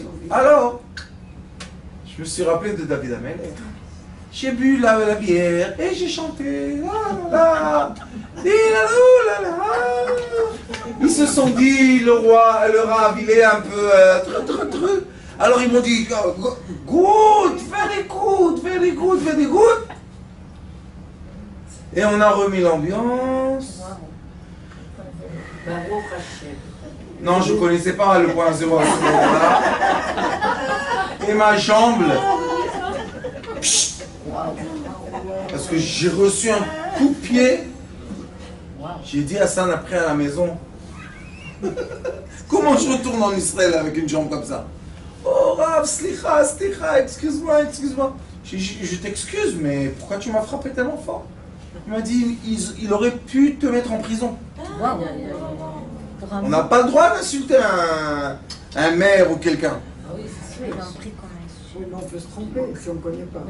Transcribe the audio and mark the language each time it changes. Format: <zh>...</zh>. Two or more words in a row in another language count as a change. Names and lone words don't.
<fr>Alors, je me suis rappelé de David HaMelech. J'ai bu la bière et j'ai chanté. Ils se sont dit, le roi, le rave, il est un peu... Alors ils m'ont dit,</fr> <en>good, very good, very good, very good.</en> <fr>Et on a remis l'ambiance. Non, je ne connaissais pas le point zéro à ce moment-là. Et ma jambe, parce que j'ai reçu un coup de pied. J'ai dit à Hassan après à la maison, comment je retourne en Israël avec une jambe comme ça?</fr> <he>Oh רב, סליחה, סליחה,</he> <fr>excuse-moi, excuse-moi. Je t'excuse, mais pourquoi tu m'as frappé tellement fort? Il m'a dit, il aurait pu te mettre en prison. On n'a pas le droit d'insulter un maire ou quelqu'un. Ah oui, c'est sûr. Ils l'ont pris comme insulte. Oui, mais on peut se tromper si on ne connaît pas.</fr>